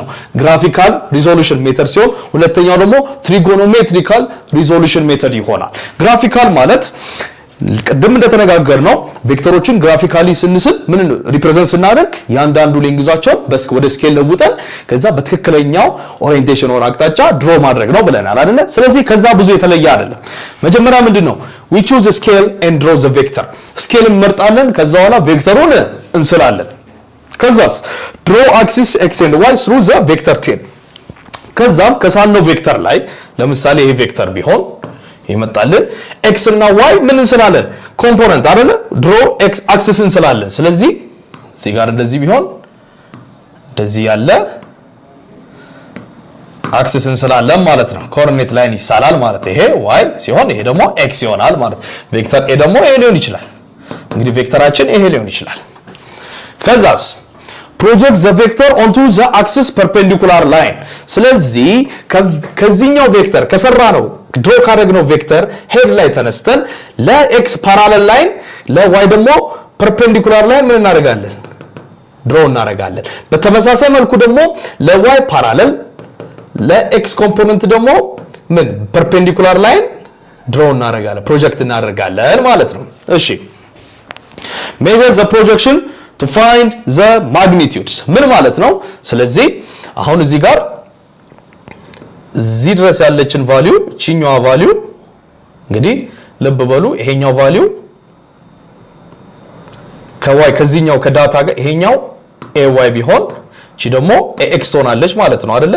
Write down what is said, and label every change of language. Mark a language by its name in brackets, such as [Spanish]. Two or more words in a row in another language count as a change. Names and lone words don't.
[English] graphical resolution method [Amharic] ሲሆን ሁለተኛው ደግሞ [English] trigonometrical resolution method [Amharic] ይሆናል። ግራፊካል ማለት ቅድም እንደተነጋገርነው ቬክተሮችን ግራፊካሊ ስንስል ምን ሪፕሬዘንት ስናደርግ ያንዳንዱ ሌንግዛቸውን ወደ ስኬል ለውጠን ከዛ በትክክለኛው ኦሪየንቴሽን ወር አቅጣጫ ድሮ ማድረግ ነው ብለናል አይደል? ስለዚህ ከዛ ብዙ የተለየ አይደለም። መጀመሪያ ምንድነው? [English] we choose a scale and draw the vector [Amharic] ስኬል እንመርጣለን። ከዛ በኋላ ቬክተሩን እንስላለን። ከዛስ [English] draw axis x and y through the vector [Amharic] 10 ከዛም ከሳልነው ቬክተር ላይ ለምሳሌ ይሄ ቬክተር ቢሆን ይመጣልን x እና y ምን እንስላለን? ኮምፖነንት አይደለ? ድሮ x አክሲስ እንስላለን። ስለዚህ እዚህ ጋር እንደዚህ ቢሆን እንደዚህ ያለ አክሲስ እንስላለን ማለት ነው። ኮኦርዲኔት ላይን ይሳላል ማለት ይሄ y ሲሆን ይሄ ደግሞ x ይሆናል ማለት ቬክተር a ደግሞ ይሄ ሊሆን ይችላል። እንግዲህ ቬክተራችን ይሄ ሊሆን ይችላል። ከዛስ [English] project the vector onto the axis perpendicular line [Amharic] ስለዚህ ከዚህኛው ቬክተር ከሰራ ነው ድሮ ካደረግነው ቬክተር ሄድ ላይ ተነስተን ለኤክስ [English] parallel line [Amharic] ለዋይ ደግሞ [English] perpendicular line [Amharic] ምን እናደርጋለን? ድሮ እናደርጋለን። በተመሳሳይ መልኩ ደግሞ ለዋይ ፓራለል ለኤክስ ኮምፖነንት ደግሞ ምን [English] perpendicular line draw [Amharic] እናደርጋለን፣ ፕሮጀክት እናደርጋለን ማለት ነው። እሺ [English] measure the projection to find the magnitudes [Amharic] ምን ማለት ነው? ስለዚህ አሁን እዚህ ጋር እዚህ ድረስ ያለችን ቫልዩ ቺኛዋ ቫልዩ እንግዲህ ልብ በሉ ይሄኛው ቫልዩ ከዋይ ከዚህኛው ከዳታ ጋር ይሄኛው AY ቢሆን እቺ ደግሞ AX ሆናለች ማለት ነው አይደለ?